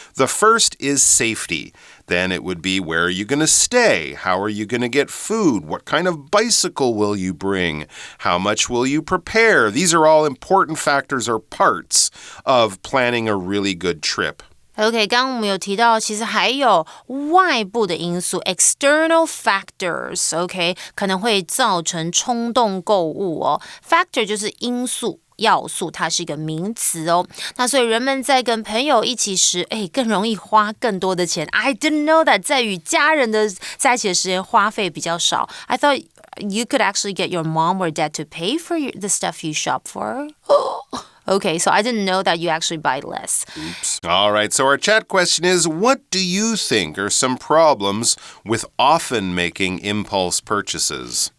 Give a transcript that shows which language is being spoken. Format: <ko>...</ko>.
<en>The first is safety. Then it would be, where are you going to stay? How are you going to get food? What kind of bicycle will you bring? How much will you prepare? These are all important factors or parts of planning a really good trip.OK,</en> <zh>刚刚我们有提到，其实还有外部的因素 external factors, OK, 可能会造成冲动购物哦。 Factor 就是因素。要素，它是一个名词哦。那所以人们在跟朋友一起时，更容易花更多的钱。</zh> <en>I didn't know that</en> <zh>在与家人的在一起的时间花费比较少。</zh> <en>I thought you could actually get your mom or dad to pay for the stuff you shop for.Okay, so I didn't know that you actually buy less. Oops. All right, so our chat question is, what do you think are some problems with often making impulse purchases?</en>